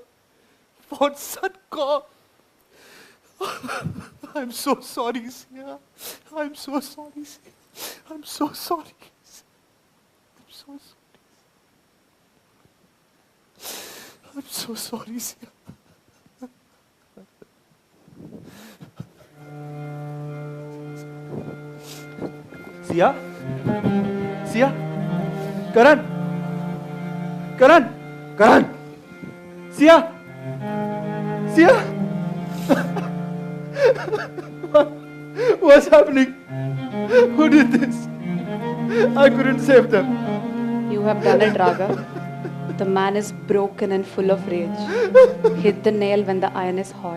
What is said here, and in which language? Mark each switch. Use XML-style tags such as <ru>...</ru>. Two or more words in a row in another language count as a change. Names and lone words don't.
<en>For Suncorp. I'm so sorry, Sia. I'm so sorry, Sia. I'm so sorry. I'm so sorry. I'm so sorry, Sia. Sia? Sia? Karan? Karan? Karan? Sia? Sia? What's happening? Who did this? I couldn't save them. You have done it, Raghav. The man is broken and full of rage. Hit the nail when the iron is hot.</en>